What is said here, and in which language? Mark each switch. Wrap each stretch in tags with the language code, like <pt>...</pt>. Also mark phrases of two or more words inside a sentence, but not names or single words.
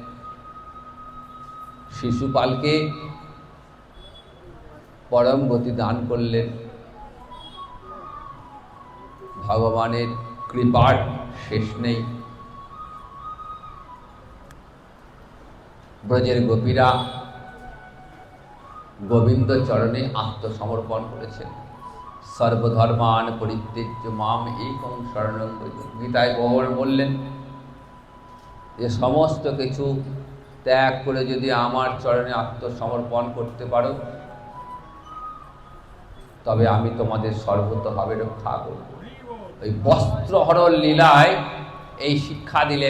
<bn>শিশুপালকে পরম গতি দান করলেন। ভগবানের কৃপার শেষ নেই। ব্রজের গোপীরা গোবিন্দ চরণে আত্মসমর্পণ করেছেন।</bn> <sa>সর্বধর্মান পরিত্যজ্য মাম একং শরণং ব্রজ।</sa> <bn>গীতায় ভগবান বললেন যে সমস্ত কিছু ত্যাগ করে যদি আমার চরণে আত্মসমর্পণ করতে পারো, তবে আমি তোমাদের সর্বতভাবে রক্ষা করব। ওই বস্ত্রহরণ লীলায় এই শিক্ষা দিলেন।</bn>